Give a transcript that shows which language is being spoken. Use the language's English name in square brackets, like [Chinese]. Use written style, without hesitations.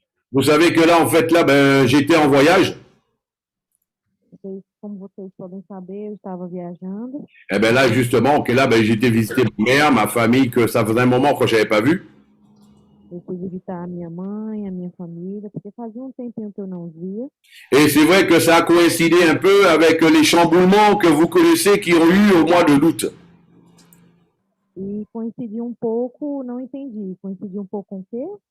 [French] Vous savez que là, en fait, là, ben, j'étais en voyage. [Portuguese] Como vocês podem saber, eu estava viajando. [French] Et ben là, justement, ok, là, ben, j'étais visiter ma mère, ma famille, que ça faisait un moment que je n'avais pas vu. [Portuguese] Eu fui visitar a minha mãe, a minha família, porque fazia um tempinho que eu não via. [French] Et c'est vrai que ça a coïncidé un peu avec les chamboulements que vous connaissez qui ont eu au mois de août. [Portuguese] E coincidiu um pouco, não entendi, coincidiu um pouco com o quê?